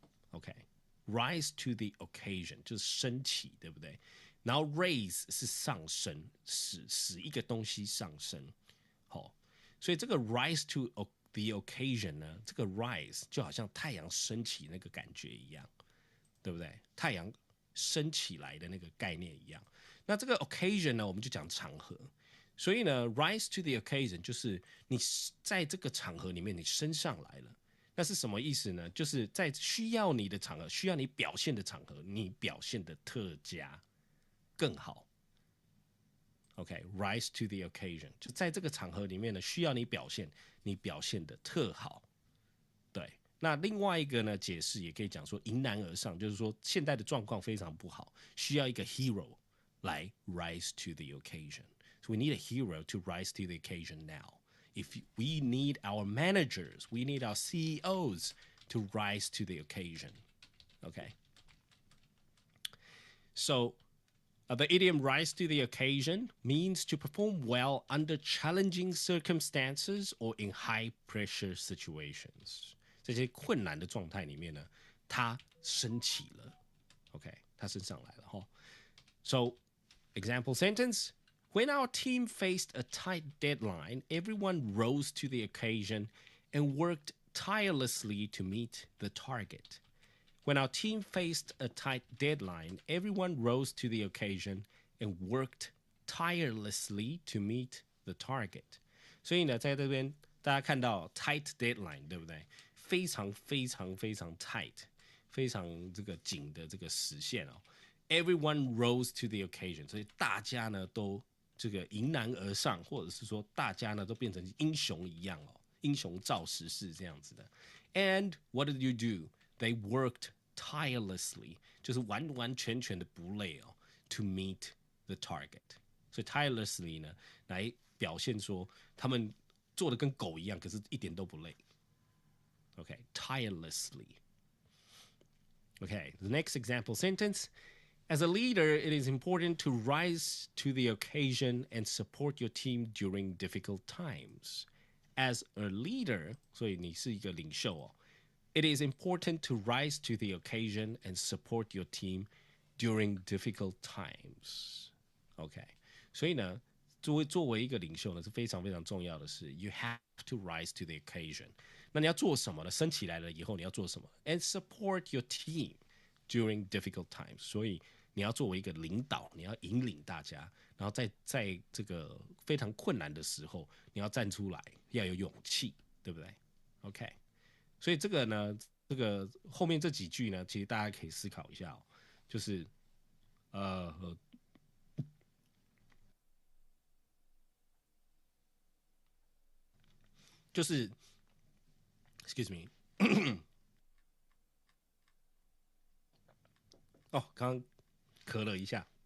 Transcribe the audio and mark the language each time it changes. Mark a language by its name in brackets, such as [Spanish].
[Chinese] OK，rise to the occasion 就是升起，对不对？然后 raise 是上升，使一个东西上升。好，所以这个 rise to the occasion 呢，这个 rise 就好像太阳升起那个感觉一样，对不对？太阳升起来的那个概念一样。那这个 occasion 呢，我们就讲场合。所以呢 ，rise to the occasion 就是你在这个场合里面你升上来了。那是什么意思呢？就是在需要你的场合，需要你表现的场合，你表现的特佳，更好。 OK，rise to the occasion， 就在这个场合里面呢，需要你表现，你表现的特好。对，那另外一个呢，解释也可以讲说迎难而上，就是说现在的状况非常不好，需要一个 hero 来 rise to the occasion。 [English] So we need a hero to rise to the occasion now. If we need our managers, we need our CEOs to rise to the occasion. Okay. So the idiom rise to the occasion means to perform well under challenging circumstances or in high pressure situations. [Chinese] 这些困难的状态里面呢，它升起了 ，OK， 它升上来了哈。 [English] So example sentence. When our team faced a tight deadline, everyone rose to the occasion and worked tirelessly to meet the target. When our team faced a tight deadline, everyone rose to the occasion and worked tirelessly to meet the target. [Chinese] 所以呢，在这边大家看到 tight deadline， 对不对？非常非常非常 tight， 非常这个紧的这个时限哦。 [English] Everyone rose to the occasion， [Chinese] 所以大家呢都这个迎难而上，或者是说大家呢都变成英雄一样哦，英雄造时势这样子的。 [English] And what did you do? They worked tirelessly， [Chinese] 就是完完全全的不累哦 [English] ，to meet the target。 [Chinese] 所以 tirelessly 呢，来表现说他们做的跟狗一样，可是一点都不累。 [English] Okay, tirelessly. Okay, the next example sentence. As a leader, it is important to rise to the occasion and support your team during difficult times. As a leader, [Chinese] 所以你是一个领袖哦。 [English] It is important to rise to the occasion and support your team during difficult times. [Chinese] OK，所以呢，作为一个领袖呢，是非常非常重要的是 ， [English] you have to rise to the occasion。 [Chinese] 那你要做什么呢？升起来了以后，你要做什么 [English] ？And support your team during difficult times。 [Chinese] 所以你要作为一个领导，你要引领大家，然后在这个非常困难的时候，你要站出来，要有勇气，对不对 ？OK。所以这个呢，这个后面这几句呢，其实大家可以思考一下哦，就是就是 [English] excuse me， [Chinese] 哦，刚刚咳了一下。